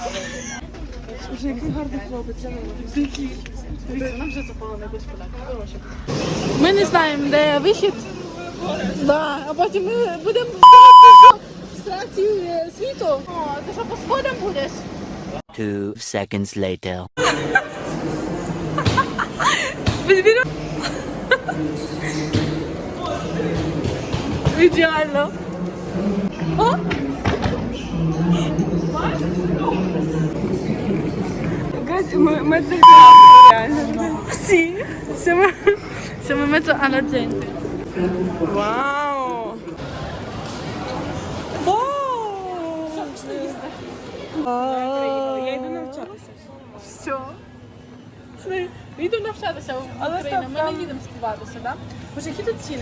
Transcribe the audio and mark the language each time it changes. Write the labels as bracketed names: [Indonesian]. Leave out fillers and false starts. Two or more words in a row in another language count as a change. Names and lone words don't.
[Ukrainian] Вже який гарний хлопець, я не можу. Дивіться, нам вже запало на якусь поляку. Ми не знаємо, де вихід. Да, а потім ми будемо в страці світу. О, ти що, по сходам будеш? [English] 2 seconds later. [Ukrainian] Ідеально. О! Ми це реально. [Italian] Sì, siamo in mezzo alla gente. [Ukrainian] Вау! Я йду навчатися. Все. Йду навчатися в Але Україну, стоп, ми не там- їдемо співатися, так? Боже, які тут ціни?